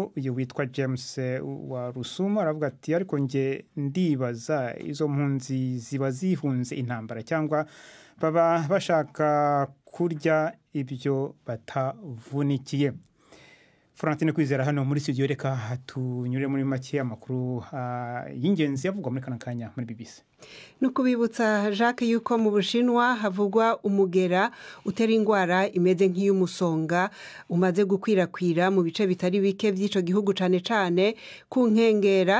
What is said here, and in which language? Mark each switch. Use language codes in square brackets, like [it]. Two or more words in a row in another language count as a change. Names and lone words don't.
[rw] Uyu witwa James wa Rusuma aravuga ati ariko nge ndibaza izo mpunzi ziba zihunze intambara cyangwa baba bashaka kurya ibyo batavunikiye. Florentine Kwizera hano muri studio, reka tunyure muri make amakuru y'ingenzi yavugwa muri kana kanya muri BBC. [rn] Nukubibutsa Jacques yuko mu Bushinwa havugwa umugera utera ingwara imeze nk'iy'umusonga umaze gukwirakwira mu bice bitari bike by'ico gihugu cane cane ku nkengera.